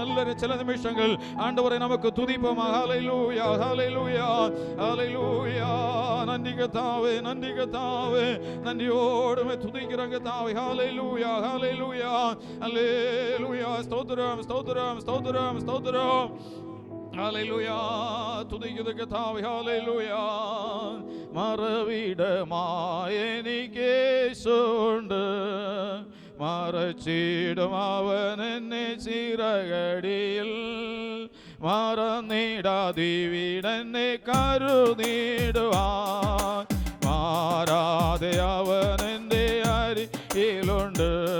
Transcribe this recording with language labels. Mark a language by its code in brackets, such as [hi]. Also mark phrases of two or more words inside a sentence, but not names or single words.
[ta] எல்லாரும் சில நிமிஷங்கள் ஆண்டவரை நமக்கு துதிப்போம். ஹல்லேலூயா. ஹல்லேலூயா. ஹல்லேலூயா. நன்றி கர்த்தாவே, நன்றி கர்த்தாவே, நன்றியோடுமே துதிக்கிறங்க தாவே. ஹல்லேலூயா. ஹல்லேலூயா. ஹல்லேலூயா. ஸ்தோத்திரம். ஸ்தோத்திரம். ஸ்தோத்திரம். ஸ்தோத்திரம். [ml] ഹല്ലേലൂയ, തുതിക്കുന്ന കർത്താവേ, ഹല്ലേലൂയ. മറവിടമായെനിക്കേശുണ്ട്, മറച്ചിടും അവൻ എന്നെ ചിറകടിയിൽ. മറന്നിടാതിവിടെന്നെ കരുതിടുവാൻ, മാറാതെ അവൻ എൻ്റെ അരികിലുണ്ട്.